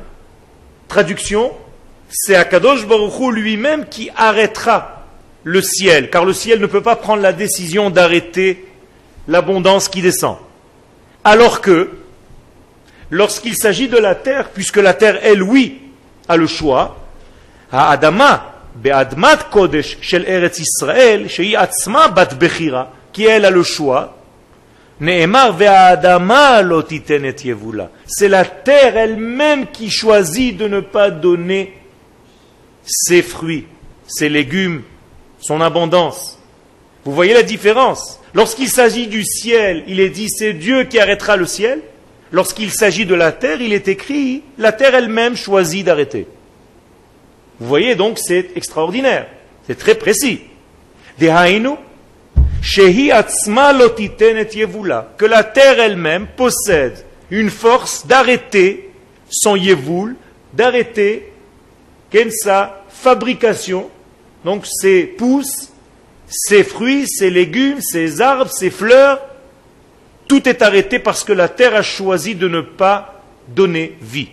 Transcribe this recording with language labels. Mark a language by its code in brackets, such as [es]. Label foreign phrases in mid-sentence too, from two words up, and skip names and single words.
[fr] Traduction, c'est [he] הקדוש ברוך הוא [fr] lui-même qui arrêtera le ciel, car le ciel ne peut pas prendre la décision d'arrêter l'abondance qui descend. Alors que, lorsqu'il s'agit de la terre, puisque la terre, elle, oui, a le choix, [he] האדמה, באדמת קודש של ארץ ישראל, שהיא עצמה בת בחירה, [fr] qui elle a le choix, [he] נאמר והאדמה לא תתן את יבולה. [fr] C'est la terre elle-même qui choisit de ne pas donner ses fruits, ses légumes, son abondance. Vous voyez la différence? Lorsqu'il s'agit du ciel, il est dit c'est Dieu qui arrêtera le ciel. Lorsqu'il s'agit de la terre, il est écrit la terre elle-même choisit d'arrêter. Vous voyez donc, c'est extraordinaire. C'est très précis. [he] דהיינו, שהיא עצמה לא תתן את יבולה. [fr] Que la terre elle-même possède une force d'arrêter son yevul, d'arrêter sa fabrication, donc ses pousses, ses fruits, ses légumes, ses arbres, ses fleurs, tout est arrêté parce que la terre a choisi de ne pas donner vie.